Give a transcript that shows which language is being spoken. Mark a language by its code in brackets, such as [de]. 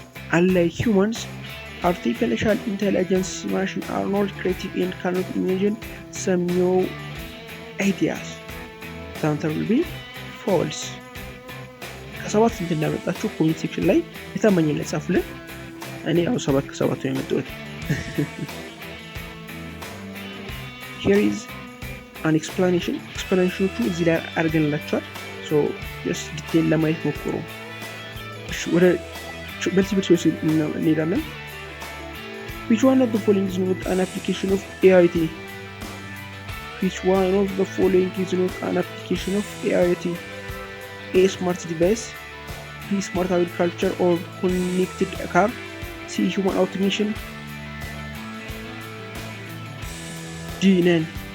[en] Unlike humans, artificial intelligence machines are not creative and cannot imagine some new ideas. The answer will be false. [am] ከሰባት ስንት እንዳመጣችሁ ኮሜንት ሴክሽን ላይ የታማኝነት ጻፉልን። እኔ ያው ሰባት ከሰባት ነው የመጣሁት። [en] Here is an explanation. [am] ኤክስፕላኔሽኖቹ እዚህ ላይ አድርገንላችኋል። ሶ ጀስት ዲቴል ለማየት ሞክሩ። ወደ መልቲፕል ቾይስ እንሄዳለን። [en] Which one of the following is not an application of AIoT? Which one of the following is not an application of AIoT? A. Smart device. B. Smart agriculture or connected car. C. Human automation. D. None.